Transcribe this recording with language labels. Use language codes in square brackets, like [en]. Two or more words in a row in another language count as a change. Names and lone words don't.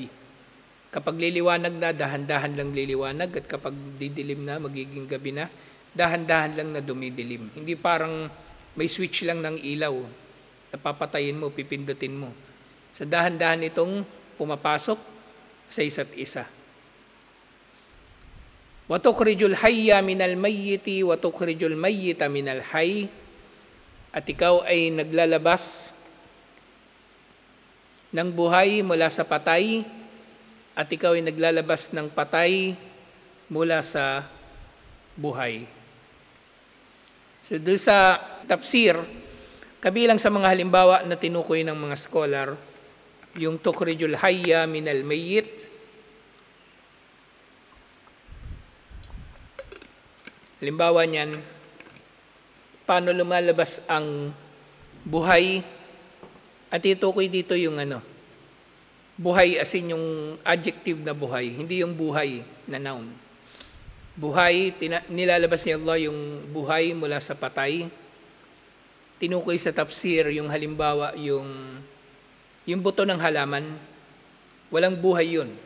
[tl] Kapag liliwanag na, dahan-dahan lang liliwanag, at kapag didilim na, magiging gabi na, dahan-dahan lang na dumidilim. Hindi parang may switch lang ng ilaw, napapatayin mo, pipindutin mo. Sa dahan-dahan itong pumapasok sa isa't isa. [ar] وتخرج الحي من الميت وتخرج الميت من الحي, [tl] at ikaw ay naglalabas ng buhay mula sa patay, at ikaw ay naglalabas ng patay mula sa buhay. So doon sa tafsir, kabilang sa mga halimbawa na tinukoy ng mga scholar, yung [ar] تخرج الحي من الميت, [tl] halimbawa niyan, paano lumalabas ang buhay. At itukoy dito yung buhay [en] as in [tl] yung adjective na buhay, hindi yung buhay na noun. Buhay, nilalabas ni Allah yung buhay mula sa patay. Tinukoy sa tafsir yung halimbawa, yung buto ng halaman, walang buhay yun.